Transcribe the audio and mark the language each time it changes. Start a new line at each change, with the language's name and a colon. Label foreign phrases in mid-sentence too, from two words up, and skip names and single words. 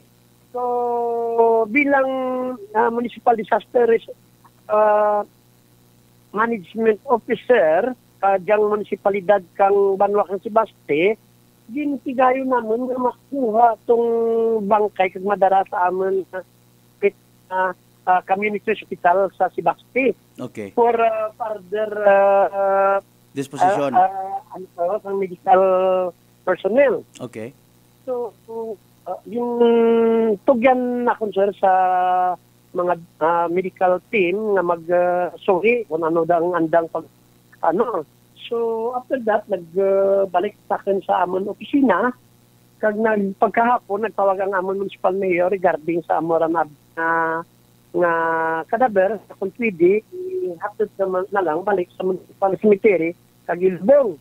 Hiligaynon: So, bilang
English: Municipal Disaster Management Officer
Hiligaynon: kajang munisipalidad kang Banwa kang Sebaste, gintigayo namin nga makuha tong bangkay kag madara sa amon community hospital sa Sebaste. Okay.
English: For further disposition ng medical personnel.
Hiligaynon: Okay. So, yung tugyan na sir sa mga medical team nga mag-sorry kung ano daw ang andang
English: So, after that,
Hiligaynon: nagbalik sa akin sa amon opisina. Kag pagkahapon, nagtawag ang amon
English: municipal mayor
Hiligaynon: regarding sa amoran nga kadaber, kung pwede, hapit na lang balik sa
English: municipal cemetery,
Hiligaynon: kag Ilbong.